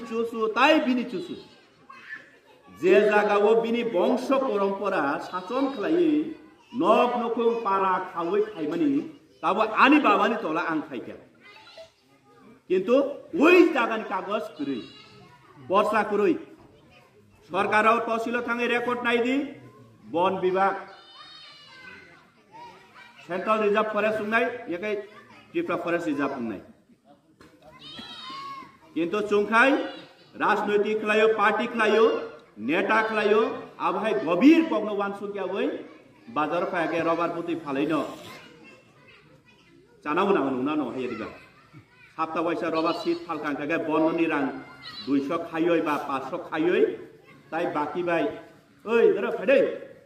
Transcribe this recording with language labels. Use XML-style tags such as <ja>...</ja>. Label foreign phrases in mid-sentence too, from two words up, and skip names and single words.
<brx>चुसु जे जागावो बिनि वंश परम्परा शासन खालायै नक नखौ पारा खावै खायमानि ताबो आनि बाबानि तला आं खायखा किन्तु ओइ जागानि कागज गरै बर्षा करै सरकाराव तहसिलाव थाङै रेकर्ड नायदि वन विभाग</brx> <en>central reserve forest</en> <brx>सुंनाय एकै टिप्रा</brx> <en>forest reserve</en> <brx>सुंनाय किन्तु चुंखाय राजनैतिक खलायो पार्टी खलायो नेता खलायो आबहाय गभीर पग्न वानसुकिया वै बाजार फायाके रबार पुति फालैनो जानांगौ नांगौ नुना न हायदिबा साप्ता वैसा</brx> <en>rubber sheet</en> <brx>फालखांखागे बननि रां 200 खायै बा 500 खायै ताई बाकी बाय ओइ दरा फायदै</brx>